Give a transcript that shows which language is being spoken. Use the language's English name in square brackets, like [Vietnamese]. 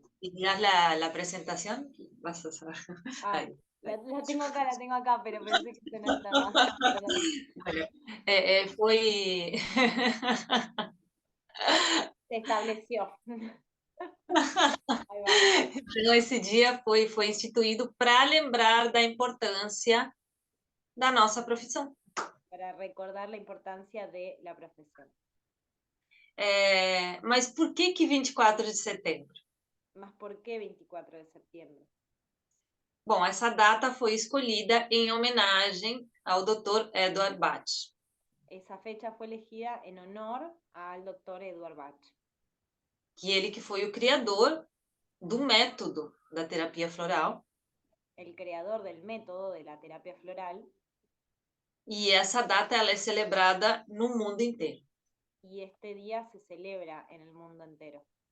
[Spanish] e la [Portuguese] apresentação, [Spanish] vas a saber. Ah, Aí. la tengo acá, pero pensé que se no estaba. [Portuguese] Olha, foi [Spanish] Se estableció. Ahí va. [Portuguese] então esse dia foi instituído para lembrar da importância da nossa profissão. [Spanish] Para recordar la importancia de la profesión. [Portuguese] Mas por que 24 de setembro? [Spanish] Más por qué 24 de septiembre. [Portuguese] Bom, essa data foi escolhida em homenagem ao Dr. Edward Bach, [Spanish] Esa fecha fue elegida en honor al doctor Edward Bach, [Portuguese] que foi o criador do método da terapia floral. [Spanish] el creador del método de la terapia floral. [Portuguese] E essa data ela é celebrada no mundo inteiro. [Spanish] Y este día se celebra en el mundo entero.